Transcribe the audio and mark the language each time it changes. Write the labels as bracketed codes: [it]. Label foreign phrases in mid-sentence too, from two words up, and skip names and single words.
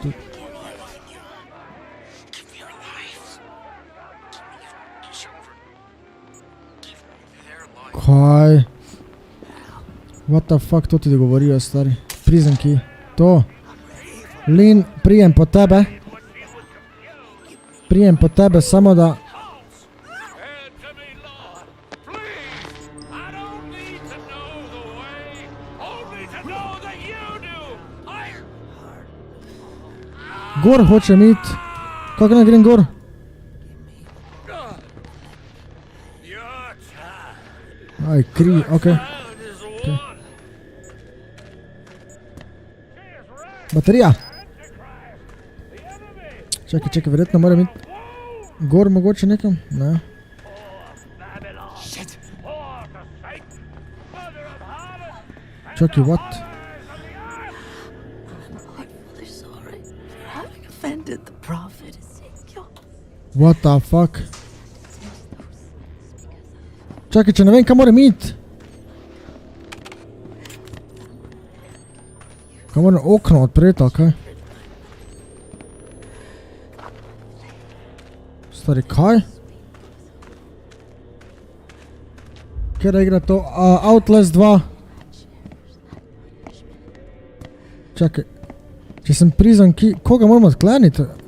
[sl] Kaj? [en] What the fuck, [sl] to ti govorijo, stari? [en] Prison key. To. [sl] Lin, prijem po tebe. Prijem po tebe, samo da... [en] Answer me, Lord, please. I don't need to know the way, only to know that you [sl] Gor hočem iti. Kako ne grem gor? Aj, kri, okej. Baterija. Čakaj, verjetno moram iti gor mogoče nekam? Ne. Shit. Čakaj, [en] what? They're sorry for having offended the prophet Ezekiel. What the fuck? [sl] Čakaj, če ne vem, kam moram iti. Kam moram okno odpreti, ali kaj? Stari, kaj? Kjer igra to? Outlast 2. Čakaj. Če sem [en] prison key, [sl] koga moram odkleniti?